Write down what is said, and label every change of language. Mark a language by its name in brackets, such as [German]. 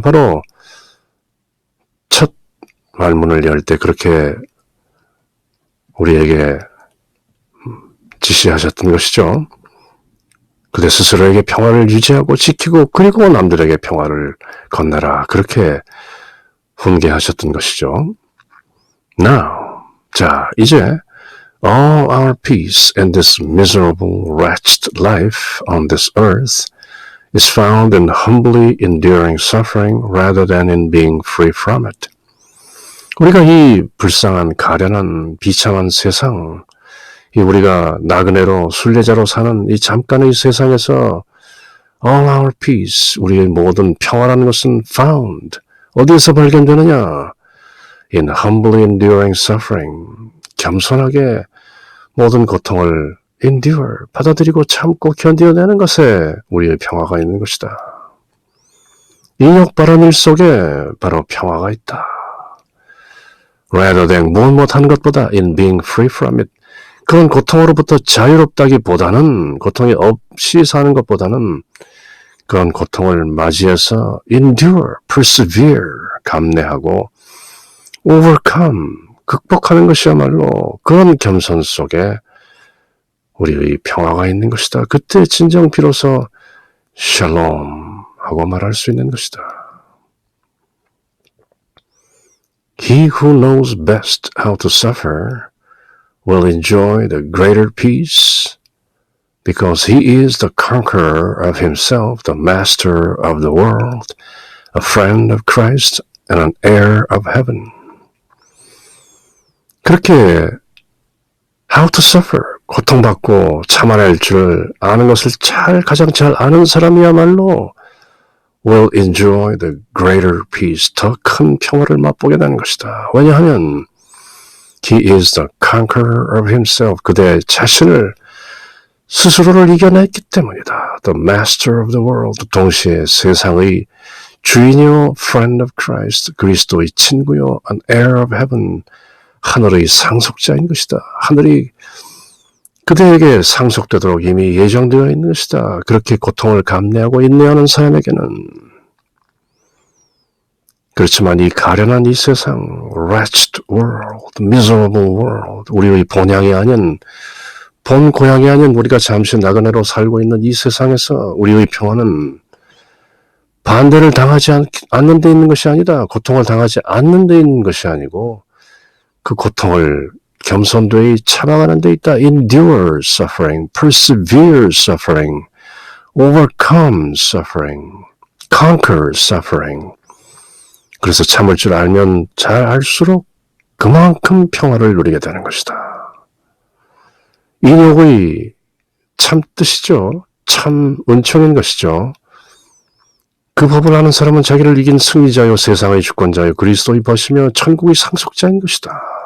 [Korean] 바로 첫 말문을 열 때 그렇게 우리에게 지시하셨던 것이죠. 그대 스스로에게 평화를 유지하고 지키고 그리고 남들에게 평화를 건네라. 그렇게 훈계하셨던 것이죠. [English] Now, [Korean] 자, 이제 [English] all our peace in this miserable, wretched life on this earth is found in humbly enduring suffering rather than in being free from it. [Korean] 우리가 이 불쌍한 가련한 비참한 세상, 이 우리가 나그네로 순례자로 사는 이 잠깐의 세상에서 [English] all our peace, [Korean] 우리의 모든 평화라는 것은 found, 어디에서 발견되느냐? [English] In humbly enduring suffering, [Korean] 겸손하게 모든 고통을 endure, 받아들이고 참고 견뎌내는 것에 우리의 평화가 있는 것이다. 인욕바른 일 속에 바로 평화가 있다. Rather than 무엇 못하는 것보다 [English] in being free from it, [Korean] 그런 고통으로부터 자유롭다기보다는 고통이 없이 사는 것보다는 그런 고통을 맞이해서 [English] endure, persevere, [Korean] 감내하고 overcome, 극복하는 것이야말로 그런 겸손 속에 우리의 평화가 있는 것이다. 그때 진정 비로소 샬롬 하고 말할 수 있는 것이다. [English] He who knows best how to suffer will enjoy the greater peace because he is the conqueror of himself, the master of the world, a friend of Christ, and an heir of heaven. [Korean] 그렇게 [English] how to suffer, [Korean] 고통받고 참아낼 줄 아는 것을 가장 잘 아는 사람이야말로 [English] will enjoy the greater peace, [Korean] 더 큰 평화를 맛보게 되는 것이다. 왜냐하면 [English] he is the conqueror of himself, [Korean] 그대 자신을 스스로를 이겨냈기 때문이다. [English] The master of the world, [Korean] 동시에 세상의 주인이요, [English] friend of Christ, [Korean] 그리스도의 친구요, [English] an heir of heaven, [Korean] 하늘의 상속자인 것이다. 하늘이 그대에게 상속되도록 이미 예정되어 있는 것이다. 그렇게 고통을 감내하고 인내하는 사람에게는. 그렇지만 이 가련한 이 세상, [English] wretched world, miserable world, [Korean] 우리의 본향이 아닌, 본 고향이 아닌 우리가 잠시 나그네로 살고 있는 이 세상에서 우리의 평화는 반대를 당하지 않는 데 있는 것이 아니다. 고통을 당하지 않는 데 있는 것이 아니고 그 고통을 겸손되이 참아가는 데 있다. [English] endure suffering, persevere suffering, overcome suffering, conquer suffering. [Korean] 그래서 참을 줄 알면 잘 알수록 그만큼 평화를 누리게 되는 것이다. 인욕의 참 뜻이죠. 참 은총인 것이죠. 그 법을 아는 사람은 자기를 이긴 승리자요, 세상의 주권자요, 그리스도의 벗이며 천국의 상속자인 것이다.